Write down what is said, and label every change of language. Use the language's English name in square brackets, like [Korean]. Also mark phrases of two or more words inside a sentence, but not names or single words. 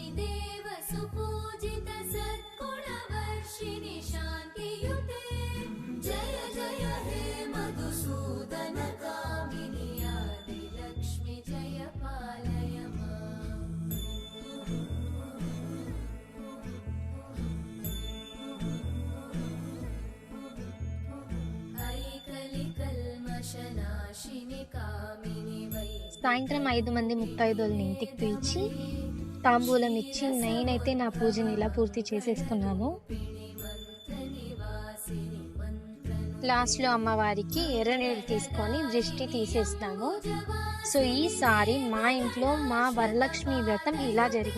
[Sanskrit] देवसुपूजित सद्गुणवर्षिणि शान्तियुते जय जय हे मधुसूदनकामिनि आदिलक्ष्मि जय पालय माम् ऐकलिकल्मषनाशिनि कामिनि वै [Telugu] సాయంత్రం 5 మంది ముత్తైదువుల్ని ఇంటికి పిలిచి తాంబూలం ఇచ్చి నేనైతే నా పూజని ఇలా పూర్తి చేసేస్తున్నాను. లాస్ట్లో అమ్మవారికి ఎర్రనీళ్ళు తీసుకొని దృష్టి తీసేస్తాము. సో ఈసారి మా ఇంట్లో మా వరలక్ష్మి వ్రతం ఇలా జరిగింది.